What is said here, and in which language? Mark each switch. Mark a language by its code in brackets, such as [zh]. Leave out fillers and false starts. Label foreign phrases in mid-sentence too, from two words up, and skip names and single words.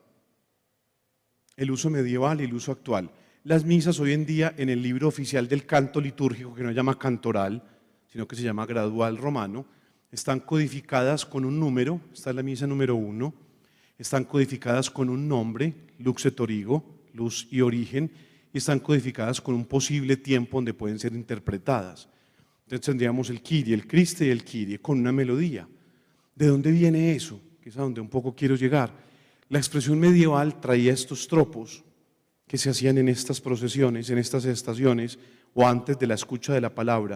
[es] El uso medieval y el uso actual. Las misas hoy en día en el libro oficial del canto litúrgico, que no se llama cantoral, sino que se llama gradual romano, están codificadas con un número. Esta es la misa número 1, Están codificadas con un nombre, [la] lux et origo, [es] luz y origen, y están codificadas con un posible tiempo donde pueden ser interpretadas. Entonces tendríamos el Kyrie, el Christe y el Kyrie con una melodía. ¿De dónde viene eso? Que es a donde un poco quiero llegar. La expresión medieval traía estos tropos que se hacían en estas procesiones, en estas estaciones o antes de la escucha de la palabra.